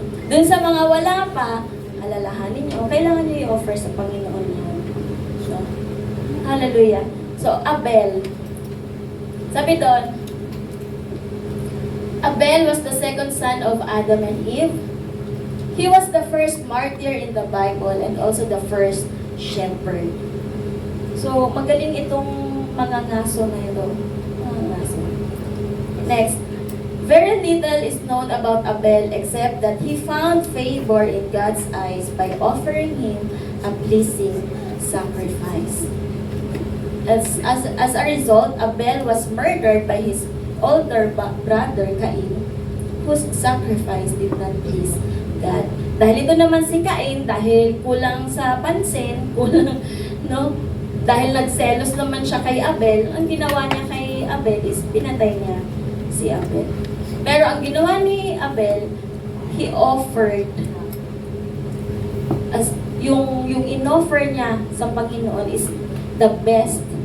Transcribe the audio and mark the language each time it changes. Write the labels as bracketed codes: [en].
[tl] Dun sa mga wala pa, alalahanin niyo, kailangan niyo i-offer sa Panginoon yan. So, hallelujah. So, Abel. Sabi doon, [en] Abel was the second son of Adam and Eve. He was the first martyr in the Bible and also the first shepherd. [tl] So, magaling itong mga ngaso na ito. Mga ngaso. Next. [en] Very little is known about Abel except that he found favor in God's eyes by offering him a pleasing sacrifice. As a result, Abel was murdered by his older brother Cain, whose sacrifice did not please God. [tl] Dahil ito naman si Cain, dahil kulang sa pansin, kulang, no? Dahil nagselos naman siya kay Abel, ang ginawa niya kay Abel is pinatay niya si Abel. Pero ang ginawa ni Abel, [en] he offered as [tl] yung in-offer niya sa Panginoon [en] is the best.